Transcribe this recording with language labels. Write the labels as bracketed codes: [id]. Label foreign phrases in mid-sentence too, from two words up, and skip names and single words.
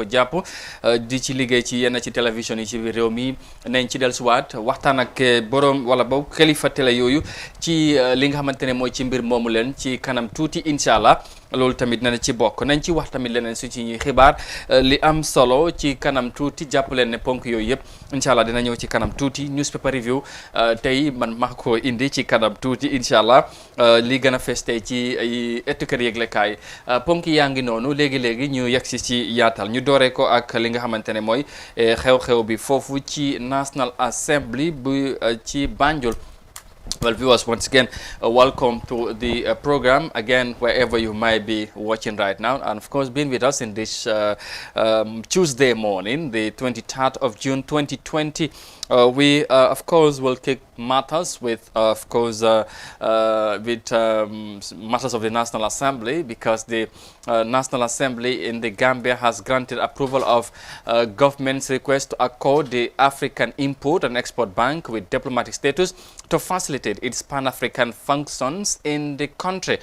[wo] jàpp di ci liggéey ci yenn ci télévision yi ci biir réew mi nañ ci dellusiwaat waxtaan ak borom wala ba kilifa télé yooyu ci li nga xamante ne mooy ci mbir moomu leen ci kanam tuuti [ar] incha allah [wo] loolu tamit na ci bokk nañ ci wax tamit leneen su ci ñuy xibaar li am solo ci kanam tuuti jàpp leen ne ponk yooyu yëpp [ar] incha allah [wo] dina ñëw ci kanam tuuti [en] newspaper review [wo] tey man maa ko indi ci kanam tuuti [ar] incha allah [wo] li gën a fees tey ci ëttu kër yëglekaay ponk yaa ngi noonu léegi-léegi ñu yegg si ci yaatal ñu dooree ko ak li nga xamante ne mooy xew-xew bi foofu ci National Assembly bu ci Banjul. [en] Well, viewers, once again, welcome to the program, again, wherever you might be watching right now. And, of course, being with us in this Tuesday morning, the 23rd of June, 2020. We, of course, will kick matters with, of course, matters of the National Assembly, because the National Assembly in the Gambia has granted approval of government's request to accord the African Import and Export Bank with diplomatic status to facilitate its Pan-African functions in the country.